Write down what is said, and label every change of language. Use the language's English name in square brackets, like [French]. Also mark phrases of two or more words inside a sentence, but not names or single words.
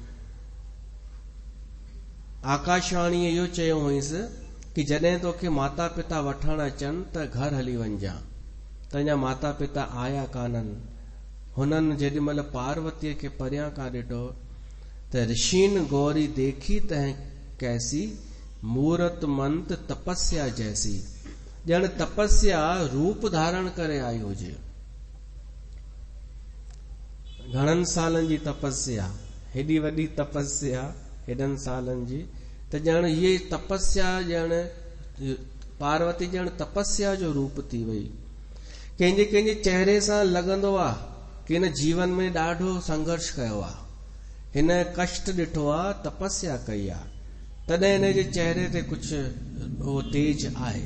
[Sindhi] आकाशवाणी इहो चयो हुईसि कि जॾहिं तोखे माता पिता वठण अचनि त घर हली वञजां। त अञा माता पिता आया कान्हनि। हुननि जेॾी महिल पार्वतीअ खे परियां खां ॾिठो त [Awadhi] ऋषिन गौरी देखी तंहिं कैसी, मूरत मंत तपस्या जैसी। [Sindhi] ॼण तपस्या रूप धारण करे आई हुजे। घणनि सालनि जी तपस्या, हेॾी वॾी तपस्या हेॾनि सालनि जी, त ॼण इहे तपस्या ॼण पार्वती ॼण तपस्या जो रूप थी वई। कंहिंजे कंहिंजे चेहरे सां लॻंदो आहे कि हिन जीवन में ॾाढो संघर्ष कयो आहे, हिन कष्ट ॾिठो आहे, तपस्या कई आहे, तॾहिं हिन जे चेहरे ते कुझु उहो तेज आहे।